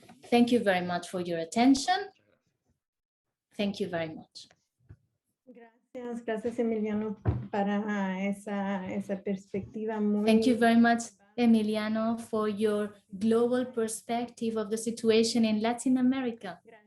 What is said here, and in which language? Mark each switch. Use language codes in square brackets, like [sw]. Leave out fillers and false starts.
[en] Thank you very much for your attention. Thank you very much. [es] Gracias Emiliano para esa perspectiva muy. [en] Thank you very much, Emiliano, for your global perspective of the situation in Latin America.